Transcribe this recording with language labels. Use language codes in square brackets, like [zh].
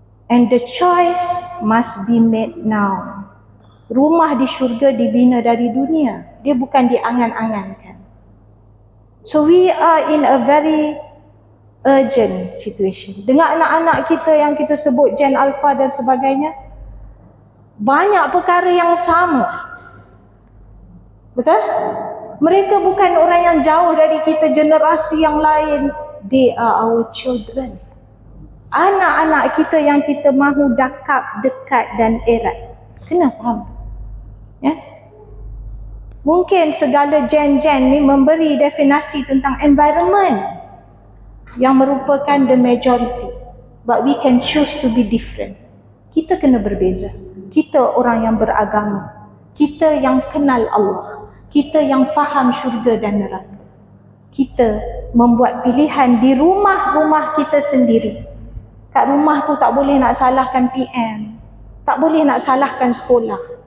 [en] And the choice must be made now. [ms] Rumah di syurga dibina dari dunia. Dia bukan diangan-angankan. [en] So we are in a very urgent situation. [ms] Dengan anak-anak kita yang kita sebut Gen Alpha dan sebagainya, banyak perkara yang sama. Betul? Mereka bukan orang yang jauh dari kita, generasi yang lain. [en] They are our children. [ms] Anak-anak kita yang kita mahu dakap, dekat dan erat. Kena faham. Mungkin segala gen-gen ni memberi definisi tentang environment yang merupakan [en] the majority. But we can choose to be different. [ms] Kita kena berbeza. Kita orang yang beragama. Kita yang kenal Allah. Kita yang faham syurga dan neraka. Kita membuat pilihan di rumah-rumah kita sendiri. Kat rumah tu tak boleh nak salahkan PM. Tak boleh nak salahkan sekolah.